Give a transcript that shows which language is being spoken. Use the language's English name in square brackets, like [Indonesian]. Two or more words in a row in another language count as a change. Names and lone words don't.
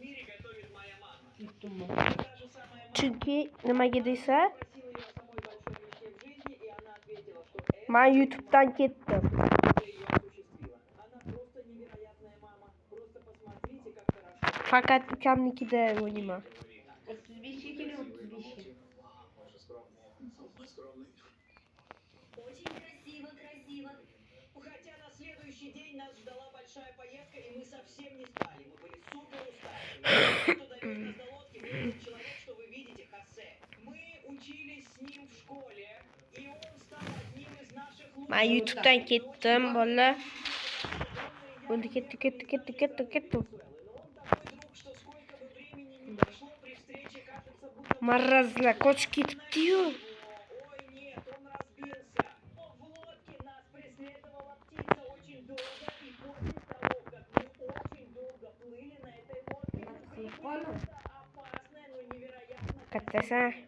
[Uzbek] Chunki nimaga desa, men YouTube'dan ketdim. Fakat ukamnikida o'ynayman. 35 keling, 35. [Russian] Очень красиво. Хотя на следующий день нас ждала большая поездка, и мы совсем не спали. Мы были супер уставшими. Кто довез нас до лодки, был тот человек, что вы видите, Хосе. Мы учились с ним в школе, и он стал одним из наших лучших. [Uzbek] Men YouTube'dan ketdim, bolalar. Bo'ldi, ketdi. Marazlar qochib ketibdi-yu. Kattasan.